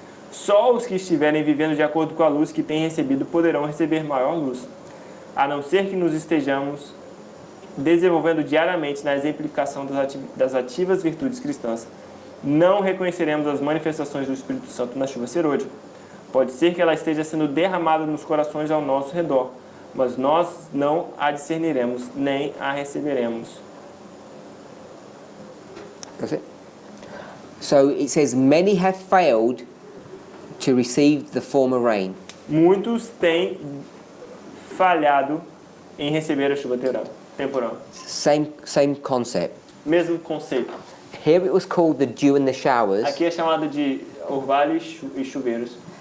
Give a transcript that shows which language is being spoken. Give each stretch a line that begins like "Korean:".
Portuguese: Só os que estiverem vivendo de acordo com a luz que têm recebido poderão receber maior luz, a não ser que nos estejamos desenvolvendo diariamente na exemplificação das ativas virtudes cristãs. Não reconheceremos as manifestações do Espírito Santo na chuva serôdia. Pode ser que ela esteja sendo derramada nos corações ao nosso redor, mas nós não a discerniremos, nem a receberemos.
English: That's it. So it says, many have failed to receive the former rain.
Portuguese: Muitos têm falhado em receber a chuva temporã.
English: Same concept.
Portuguese: Mesmo conceito.
English: Here it was called the dew and the showers,
Portuguese: Aqui é chamado de orvalho e chuveiros.